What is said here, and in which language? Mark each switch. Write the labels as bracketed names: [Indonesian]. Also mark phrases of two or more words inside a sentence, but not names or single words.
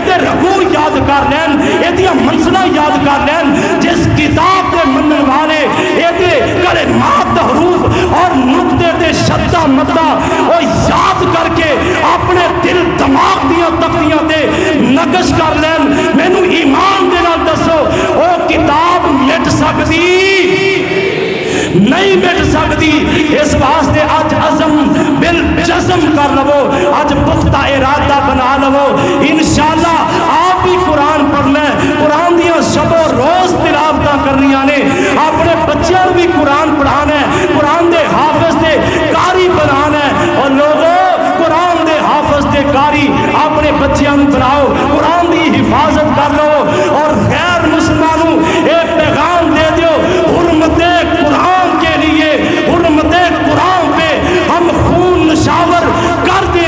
[Punjabi] دے رکوع یاد کر لین، اے دیا منزلہ یاد کر لین، جس کتاب دے منن والے اے دے کلمات حروف اور نقطے دے شدہ مدہ اور یاد کر کے اپنے دل دماغ دیا تختیاں دے نقش کر لین، میں نو ایمان دے نال دسو او کتاب مٹ سکتی نہیں مٹ سکتی۔ [Urdu] اس واسطے آج عزم بالجزم کر لو، آج پختہ ارادہ بنا لو، [Punjabi] انشاءاللہ آپ بھی قرآن پڑھنا ہے، قرآن دیا شب و روز تلاوتاں کرنیاں نے، اپنے بچیاں بھی قرآن پڑھانا ہے، قرآن دے حافظ دے قاری بنانا ہے۔ اور لوگوں قرآن دے حافظ دے قاری اپنے بچیاں بناؤ، قرآن دی حفاظت کر لو، اور غیر مسلمانوں ایک پیغام دے دیو، [Urdu] حرمت قرآن کے لیے، حرمت قرآن پہ ہم خون نشاور کر دیں